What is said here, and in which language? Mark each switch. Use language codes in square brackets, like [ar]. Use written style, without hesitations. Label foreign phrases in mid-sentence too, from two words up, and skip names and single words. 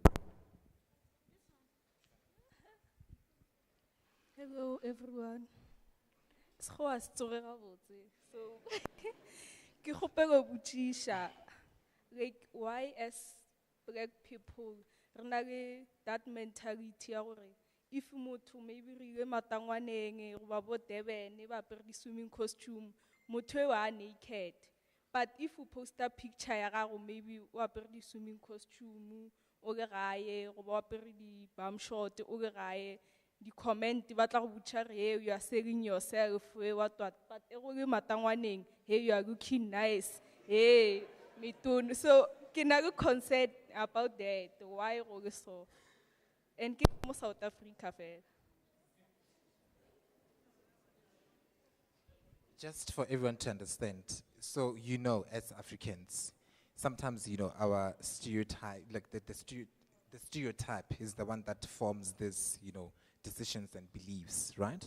[en] Hello, everyone. So, like, why as black people, that mentality, if [tn] motho maybe re matangwaneng go ba bo Durban ba apere [en] swimming costume [tn] motho wa naked, but if you post a picture ya gago maybe o apere [en] swimming costume [tn] o le gae go ba apere di [en] bum short [tn] o le gae di comment ba tla go butcha re [en] you are selling yourself what [tn] but e go le matangwaneng [en] hey you are looking nice hey [tn] mitun. So ke na go [en] concern about that, [tn] why go le so. [en] And South Africa. Just for everyone to understand, so as Africans, sometimes our stereotype, like the stereotype is the one that forms this, decisions and beliefs, right?